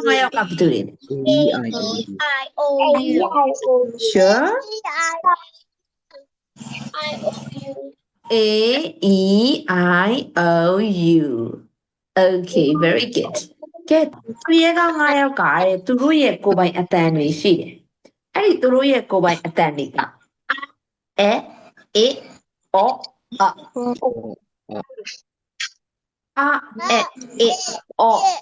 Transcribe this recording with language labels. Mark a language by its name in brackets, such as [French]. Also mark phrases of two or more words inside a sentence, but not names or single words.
[Burmese] မှဘယ်သူတွေလဲ [English] E-I-O-U. Sure A E I O U Okay very good [Burmese] ကဲသူရဲ့က9ယောက်ကသူတို့ရဲ့ကိုယ်ပိုင်အတန်တွေရှိတယ်အဲ့ဒီသူတို့ရဲ့ကိုယ်ပိုင်အတန်တွေကအဲအေအောအအေအော